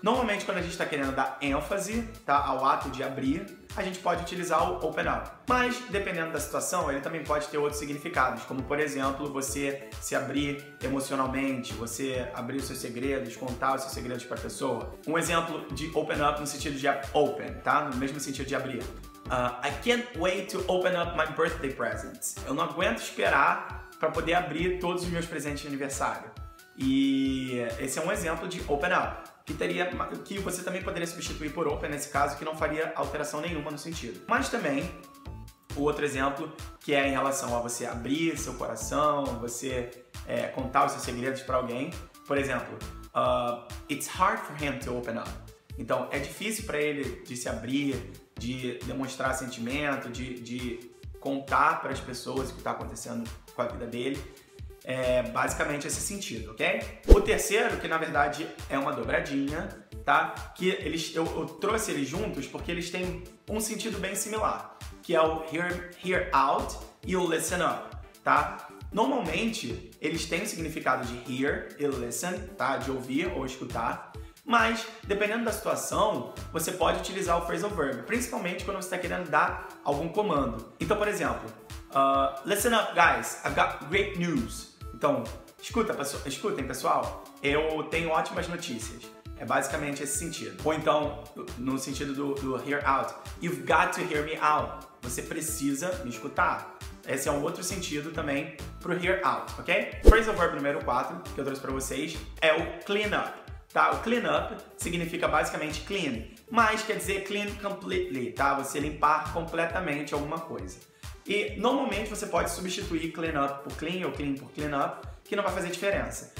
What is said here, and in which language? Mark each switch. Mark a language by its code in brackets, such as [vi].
[pt] Normalmente, quando a gente está querendo dar ênfase, tá, ao ato de abrir, a gente pode utilizar o open up. Mas, dependendo da situação, ele também pode ter outros significados, como, por exemplo, você se abrir emocionalmente, você abrir os seus segredos, contar os seus segredos para a pessoa. Um exemplo de open up no sentido de open, tá? No mesmo sentido de abrir. [en] I can't wait to open up my birthday presents. [pt] Eu não aguento esperar para poder abrir todos os meus presentes de aniversário. E esse é um exemplo de open up, que você também poderia substituir por open nesse caso, que não faria alteração nenhuma no sentido. Mas também, o outro exemplo, que é em relação a você abrir seu coração, você contar os seus segredos para alguém. Por exemplo, [en] it's hard for him to open up. [pt] Então, é difícil para ele de se abrir, de demonstrar sentimento, de contar para as pessoas o que está acontecendo com a vida dele. Basicamente esse sentido, ok? O terceiro, que na verdade é uma dobradinha, tá? Que eu trouxe eles juntos porque eles têm um sentido bem similar, que é o hear out e o listen up, tá? Normalmente, eles têm o significado de hear e listen, tá? De ouvir ou escutar. Mas, dependendo da situação, você pode utilizar o phrasal verb, principalmente quando você está querendo dar algum comando. Então, por exemplo, [en] listen up, guys, I've got great news. [pt] Então, escutem, pessoal, eu tenho ótimas notícias. É basicamente esse sentido. Ou então, no sentido do [en] hear out, you've got to hear me out. [pt] Você precisa me escutar. Esse é um outro sentido também pro hear out, ok? Phrasal verb número 4, que eu trouxe para vocês, é o clean up. Tá? O clean up significa basicamente clean, mas quer dizer clean completely, tá? Você limpar completamente alguma coisa. E normalmente você pode substituir clean up por clean ou clean por clean up, que não vai fazer diferença.